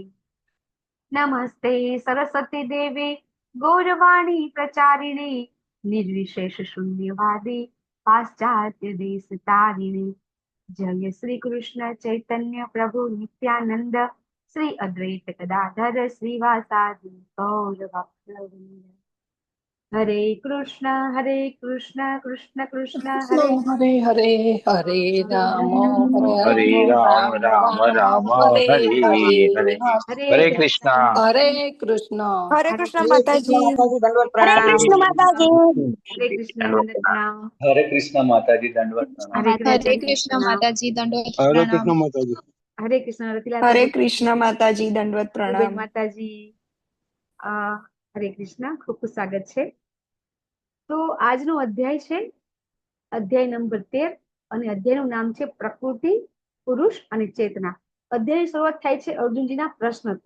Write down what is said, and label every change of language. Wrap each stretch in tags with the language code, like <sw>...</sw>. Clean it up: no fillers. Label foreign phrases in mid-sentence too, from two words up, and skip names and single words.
<sa>नमस्ते सरस्वती देवे गौरवाणी प्रचारिणे निर्विशेष शून्यवादी पाश्चात्य देश तारिणे. जय श्री कृष्ण चैतन्य प्रभु नित्यानंद श्री अद्वैत गदाधर श्रीवासादि गौर भक्तवृंद. हरे कृष्ण कृष्ण कृष्ण हरे हरे हरे, हरे राम, हरे હરે राम, राम राम राम રામ हरे હરે हरे. હરે. हरे હરે कृष्ण કૃષ્ણ.</sa> <gu>હરે કૃષ્ણ. હરે કૃષ્ણ માતાજી. હરે દંડવત પ્રણામ. કૃષ્ણ માતાજી. હરે કૃષ્ણ દંડવત પ્રણામ. હરે કૃષ્ણ માતાજી, દંડવત પ્રણામ. हरे હરે कृष्ण કૃષ્ણ प्रणाम. માતાજી, દંડવત હરે પ્રણામ. કૃષ્ણ માતાજી. હરે કૃષ્ણ રતિલા હરે प्रभु, કૃષ્ણ માતાજી, દંડવત બેન પ્રણામ. માતાજી. હરે કૃષ્ણ, ખૂબ ખૂબ સ્વાગત છે. તો આજનો અધ્યાય છે અધ્યાય નંબર 13 અને અધ્યાયનું નામ છે પ્રકૃતિ, પુરુષ અને ચેતના. અધ્યાયની શરૂઆત થાય છે અર્જુનજીના પ્રશ્નથી.</gu>